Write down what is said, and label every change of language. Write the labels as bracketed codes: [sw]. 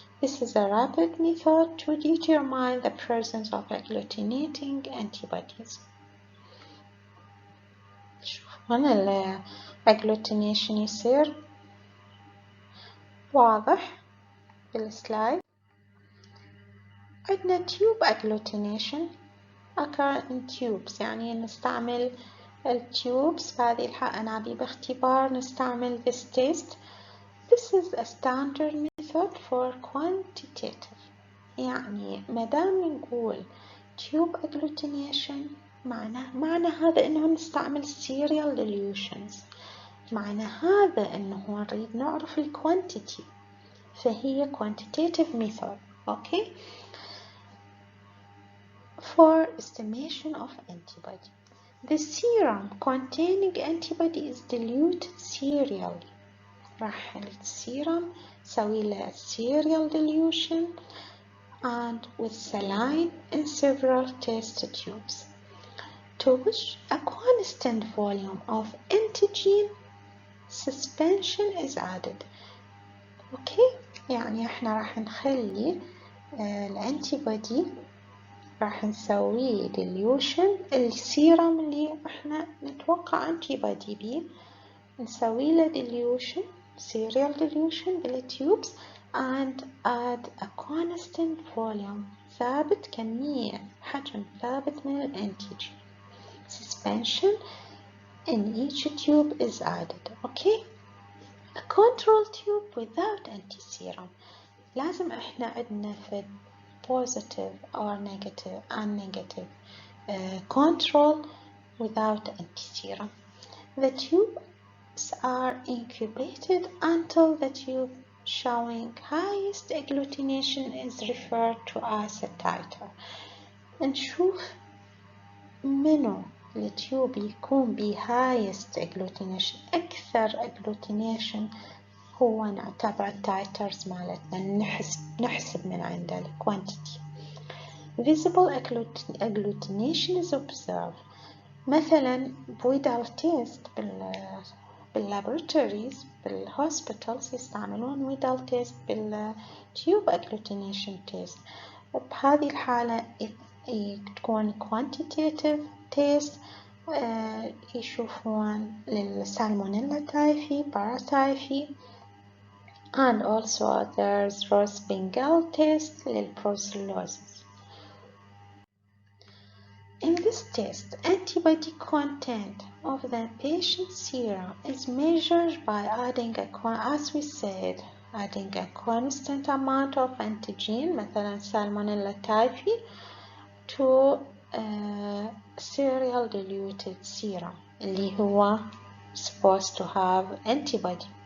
[en] This is a rapid method to determine the presence of agglutinating antibodies. [ar] شوفون agglutination يصير واضح بالسلايد. عندنا [en] tube agglutination occur in tubes، [ar] يعني نستعمل التيوبس. في هذه الحالة أنابيب اختبار نستعمل [en] this test. This is a standard method for quantitative. [ar] يعني مادام نقول tube agglutination معنى هذا إنه نستعمل serial dilutions، معنى هذا إنه نريد نعرف الquantity، فهي quantitative method. [en] Okay. For estimation of antibody, the serum containing antibody is diluted serially. [ar] راح السيرم نسوي له [en] serial dilution and with saline in several test tubes, to which a constant volume of antigen suspension is added. Okay. [ar] يعني احنا راح نخلي الانتيبودي راح نسوي dilution السيرم اللي احنا نتوقع انتيبودي بيه، نسوي له dilution serial dilution بالتيوبس [en] and add a constant volume [ar] ثابت، كمية حجم ثابت من الانتيجين. [en] Suspension in each tube is added. Okay. A control tube without antiserum. [ar] لازم احنا عندنا في [en] positive or negative and negative control without antiserum. The tubes are incubated until the tube showing highest agglutination is referred to as a titer. [ar] نشوف منو التيوب يكون ب highest agglutination، أكثر agglutination هو نعتبر التايترز مالتنا، نحسب من عنده الكوانتيتي. [en] Visible agglutination is observed. [ar] مثلا بويدال تيست باللابوراتوريز بالهوسبيتالز يستعملون ويدال تيست بالتيوب agglutination تيست. بهذه الحالة تكون quantitative test، يشوفون للسالمونيلا تايفي باراتايفي [en] and also there's Ross-Bengal test [ar] للبروسيلوزيس. [en] In this test, antibody content of the patient's serum is measured by adding as we said, adding a constant amount of antigen, مثلا Salmonella typhi, to serial diluted serum [ar] اللي هو [en] supposed to have antibody.